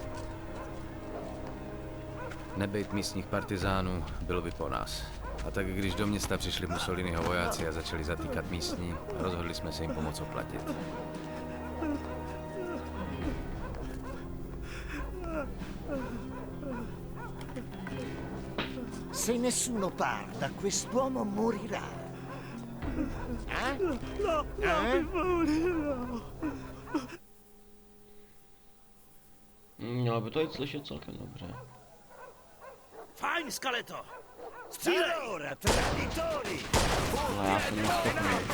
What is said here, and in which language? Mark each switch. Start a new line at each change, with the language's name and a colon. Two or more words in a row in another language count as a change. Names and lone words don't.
Czech: Nebejt místních partizánů, bylo by po nás. A tak když do města přišli Mussoliniho vojáci a začali zatýkat místní, rozhodli jsme se jim pomoct oplatit.
Italian: Se nessuno parla, quest'uomo morirà.
Czech: Mělo by to jít slyšet celkem dobře. Fajn, Skeleto! Střílej!
Italian: Allora, traditori!
Czech: Ale já jsem neschopný.